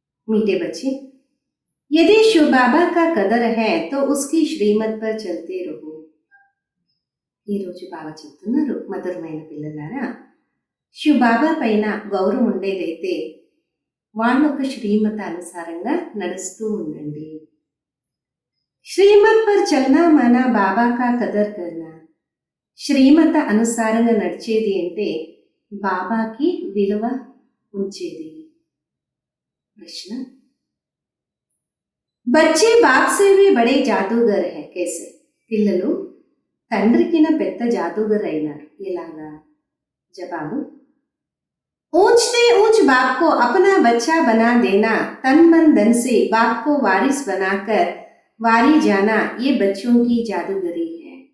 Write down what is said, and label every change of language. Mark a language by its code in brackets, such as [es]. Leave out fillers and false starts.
[hi] मीठे बच्चे, यदि शिव बाबा का कदर है तो उसकी श्रीमत पर चलते रहो. [te] ఈరోజు బాబా చెప్తున్నారు, మధురమైన పిల్లలారా, శివ బాబా పైన గౌరవం ఉండేదైతే వాళ్ళొక శ్రీమత అనుసారంగా నడుస్తూ ఉండండి. [hi] శ్రీమత్ పర్ చల్నా మానా బాబా కా కదర్ కర్నా. [te] శ్రీమత అనుసారంగా నడిచేది అంటే బాబాకి విలువ ఉంచేది. ప్రశ్న, [hi] బచ్చే బాప్ సే భీ బడే జాదూగర్ హై కేసే. [te] పిల్లలు తండ్రికిన పెద్ద జాదూగర్ అయినారు, ఎలాగా? [hi] జవాబు, ऊंचते ऊंच बाप को अपना बच्चा बना देना, तन मन धन से बाप को वारिस बनाकर वारी जाना, ये बच्चों की जादूगरी है.